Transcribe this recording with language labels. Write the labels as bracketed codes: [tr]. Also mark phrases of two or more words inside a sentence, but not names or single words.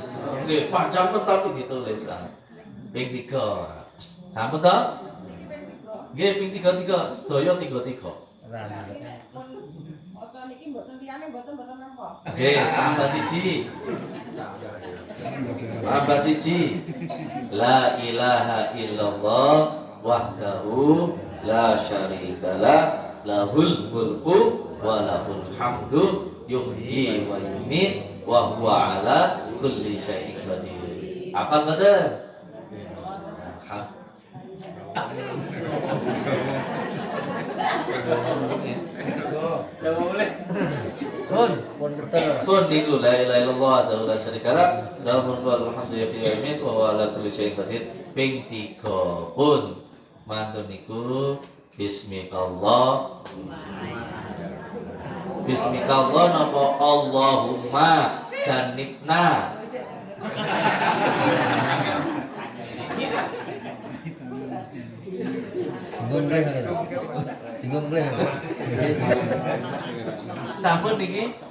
[id] Nggih, panjang tapi ditulis kan. [jv] Ping 3. Sampun to? Nggih, ping 3, sedaya 3. Ojo niki mboten liyane mboten napa. Nggih, tambah siji. Tambah siji. [ar] لا إله إلا الله وحده لا شريك له له الملك وله الحمد يحيي ويميت وهو على كل شيء قدير. [id] Apa betul? [jv] Pun niku [ar] لا إله إلا الله ولا شريك له له الملك وله الحمد يحيي ويميت وهو على كل شيء قدير. [jv] Ping 3 pun mantun niku bismikallah. [ar] Bismikallah napa اللهم جنبنا. [jv] Sampun niki.